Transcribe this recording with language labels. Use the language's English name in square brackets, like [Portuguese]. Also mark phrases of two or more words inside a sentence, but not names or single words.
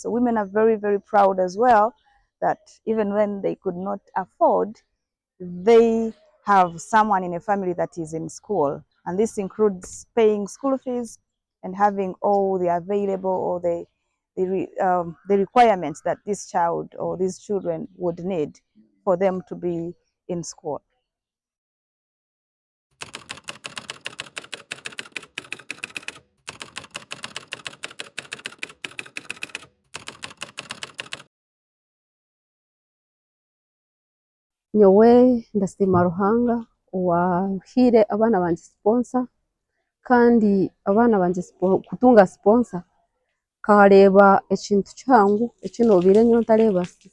[English] So women are very, very proud as well that even when they could not afford, they have someone in a family that is in school. And this includes paying school fees and having all the available or the requirements that this child or these children would need for them to be in school. [Nyankole] Nyowe ndasiima Ruhanga owahiire abaana bangye sponsor, kandi abaana bangye kutunga sponsor kareeba ekintu kihangu eki noobiire nyowe ntareebasize.